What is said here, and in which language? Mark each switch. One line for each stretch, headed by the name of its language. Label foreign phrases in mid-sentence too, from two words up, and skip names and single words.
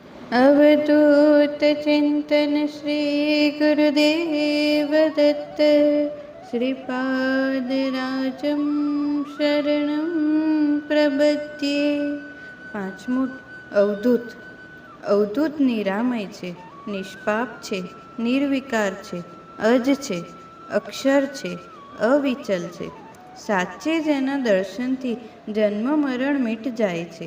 Sanskrit: अवधूत चिंतन श्री गुरुदेव दत्त। श्रीपादराजं शरणं प्रपद्ये।
Gujarati: પાંચમું અવધૂત. અવધૂત નિરામય છે, નિષ્પાપ છે, નિર્વિકાર છે, અજ છે, અક્ષર છે, અવિચલ છે. સાચે જેના દર્શનથી જન્મ મરણ મીટ જાય છે.